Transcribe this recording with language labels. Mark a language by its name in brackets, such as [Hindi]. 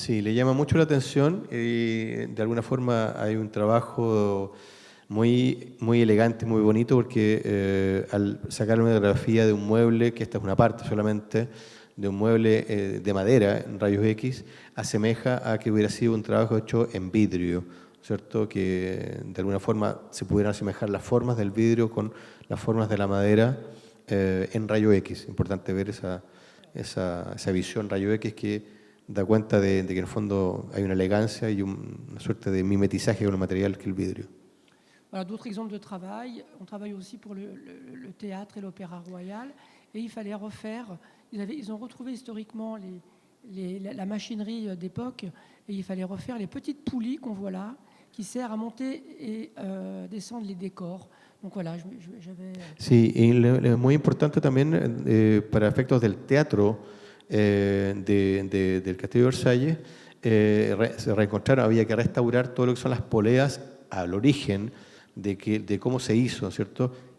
[Spanish] Sí, le llama mucho la atención y de alguna forma hay un trabajo muy, muy elegante, muy bonito, porque al sacar una fotografía de un mueble, que esta es una parte solamente, de un mueble de madera en rayos X, asemeja a que hubiera sido un trabajo hecho en vidrio, ¿cierto? Que de alguna forma se pudieran asemejar las formas del vidrio con las formas de la madera en rayo X. Importante ver esa visión rayo X que da cuenta de que en el fondo hay una elegancia y una suerte de mimetizaje con el material que es el vidrio. [French] Voilà, d'autres exemples de travail. On travaille aussi pour le théâtre et l'Opéra Royal, et il fallait refaire. Ils ont retrouvé historiquement la machinerie d'époque, et il fallait refaire les petites poulies qu'on voit là, qui servent à monter et descendre les décors. Donc voilà, j'avais... [Spanish] Sí, y es muy importante también para efectos del teatro del Castillo de Versalles, se reencontraron, había que restaurar todo lo que son las poleas al origen de cómo se hizo, ¿cierto?